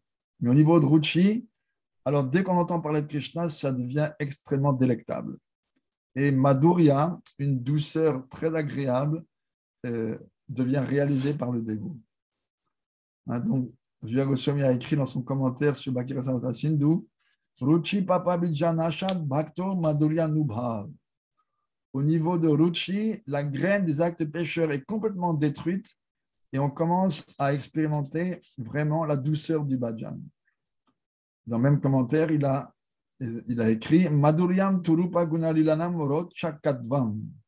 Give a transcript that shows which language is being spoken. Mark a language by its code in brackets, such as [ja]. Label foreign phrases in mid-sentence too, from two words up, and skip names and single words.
[fr] Mais au niveau de ruchi, alors dès qu'on entend parler de Krishna, ça devient extrêmement délectable. Et madhurya, une douceur très agréable, devient réalisée par le dégoût. Hein, donc, Jiva Goswami a écrit dans son commentaire sur Bhakti Rasamrita Sindhu, [sa] Ruchi Papa Bijanashad Bhakto Madhurya Nubhav. [fr] Au niveau de Ruchi, la graine des actes pécheurs est complètement détruite et on commence à expérimenter vraiment la douceur du bhajan. Dans le même commentaire, il a écrit [sa] Madhuryam Turupa Gunalilanam Rochakadvam.